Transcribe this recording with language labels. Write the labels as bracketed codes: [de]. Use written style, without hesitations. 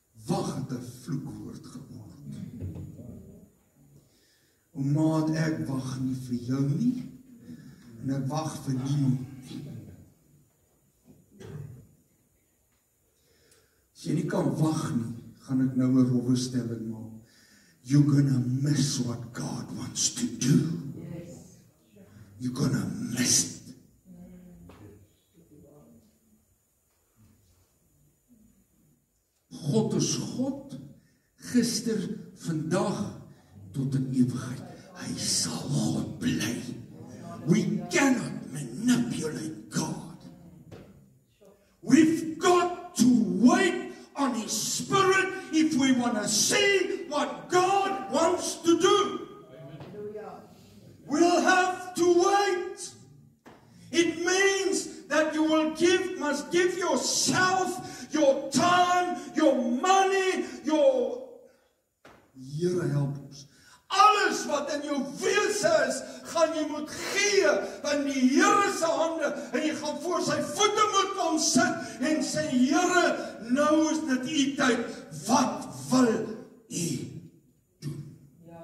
[af] Wag het 'n vloekwoord geword. Omdat ek wag nie vir jou nie, en ek wag vir niemand nie. As jy nie kan wag nie, gaan ek nou 'n rowwe stelling maak. [en] You're gonna miss what God wants to do. You're gonna miss it. [af] God is God, gister, vandag, tot in ewigheid. Hy sal God bly. [en] We cannot manipulate God. We've got to wait on His Spirit if we want to see what God wants to do. We'll have to wait. It means that you must give yourself, your time, your money, your... [af] Here help ons. Alles wat in jou wese is, gaan jy moet gee in die Here se hande, en jy gaan voor sy voete moet kom sit en sê, Here, nou is dit u tyd, wat wil u doen? Ja.